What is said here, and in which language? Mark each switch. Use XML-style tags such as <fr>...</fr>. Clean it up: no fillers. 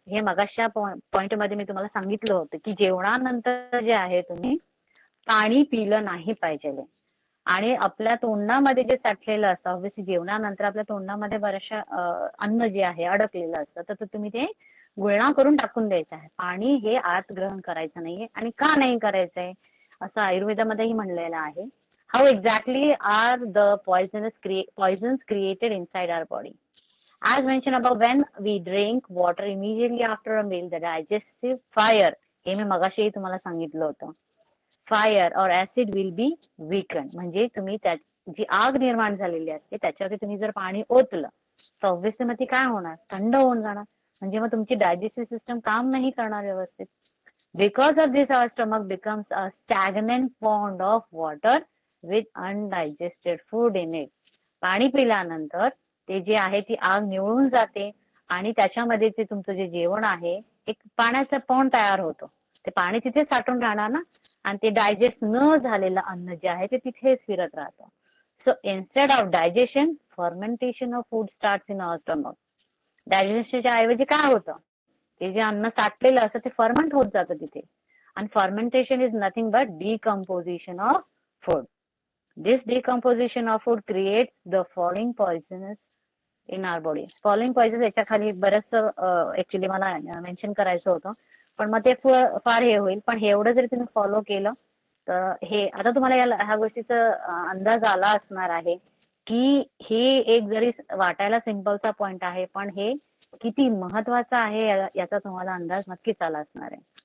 <mr>हे मगाशच्या पॉइंट मध्ये मी तुम्हाला सांगितलं होतं की जेवणानंतर जे आहे तुम्ही पाणी पिलं नाही पाहिजे. आणि आपल्या तोंडामध्ये जे साठलेलं असतं, ऑब्व्हियसली जेवणानंतर आपल्या तोंडामध्ये बऱ्याचशा अन्न जे आहे अडकलेलं असतं, तर तुम्ही ते गुळणा करून टाकून द्यायचं आहे. पाणी हे आत ग्रहण करायचं नाहीये. आणि का नाही करायचंय असं आयुर्वेदामध्येही म्हणलेलं आहे.</mr> <en>How exactly are the poisons created inside our body? As mentioned above, when we drink water immediately after a meal, the digestive fire,</en> <mr>हे मी मगाशी तुम्हाला सांगितलं होतं,</mr> <en>Fire और acid will be weaken.</en> <mr>म्हणजे तुम्ही जी आग निर्माण झालेली असते त्याच्यावरती तुम्ही जर पाणी ओतलं तर ऑब्व्हियसली मग ती काय होणार, थंड होऊन जाणार. म्हणजे मग तुमची डायजेस्टिव्ह सिस्टम काम नाही करणार व्यवस्थित.</mr> <en>Because of this our stomach becomes a stagnant pond of water with undigested food in it.</en> <mr>पाणी पिल्यानंतर ते जे आहे ती आग निवळून जाते आणि त्याच्यामध्ये ते तुमचं जे जेवण आहे एक पाण्याचा पॉन्ड तयार होतो. ते पाणी तिथे साठून राहणार ना, आणि ते डायजेस्ट न झालेलं अन्न जे आहे ते तिथेच फिरत राहतं.</mr> <en>So instead of digestion, fermentation of food starts in our stomach.</en> <mr>डायजेशनच्या ऐवजी काय होतं, ते जे अन्न साठलेलं असतं ते फर्मेंट होत जातं तिथे.</mr> <en>आणि fermentation is nothing but decomposition of food. This decomposition of food creates the following poisons in our body.</en> <mr>Following poison याच्या खाली बरंच ऍक्च्युली मला मेन्शन करायचं होतं, पण मग ते फार हे होईल. पण हे एवढं जरी तुम्ही फॉलो केलं तर हे आता तुम्हाला ह्या गोष्टीचा अंदाज आला असणार आहे की हे एक जरी वाटायला सिंपलचा पॉइंट आहे, पण हे किती महत्वाचं आहे याचा तुम्हाला अंदाज नक्कीच आला असणार आहे.</mr>